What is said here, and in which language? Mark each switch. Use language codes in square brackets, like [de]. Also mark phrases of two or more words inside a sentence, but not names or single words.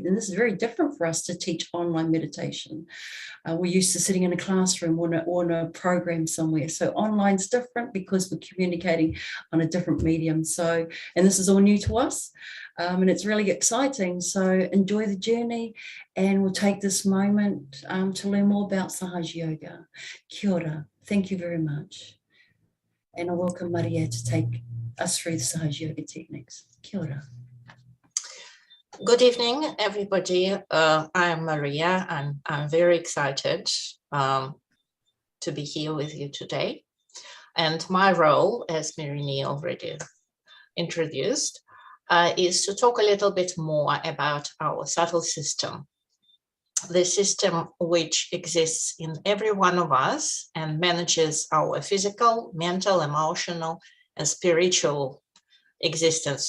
[en] And this is very different for us to teach online meditation. We're used to sitting in a classroom or in a program somewhere. So online's different because we're communicating on a different medium. So, and this is all new to us. And it's really exciting. So enjoy the journey, and we'll take this moment to learn more about Sahaja Yoga. [mi] Kia ora. [en] Thank you very much. And I welcome Maria to take us through the Sahaja Yoga techniques. [mi] Kia ora. [en] Good evening, everybody. I'm Maria, and I'm very excited to be here with you today. And my role, as Mirini already introduced, is to talk a little bit more about our subtle system, the system which exists in every one of us and manages our physical, mental, emotional, and spiritual existence.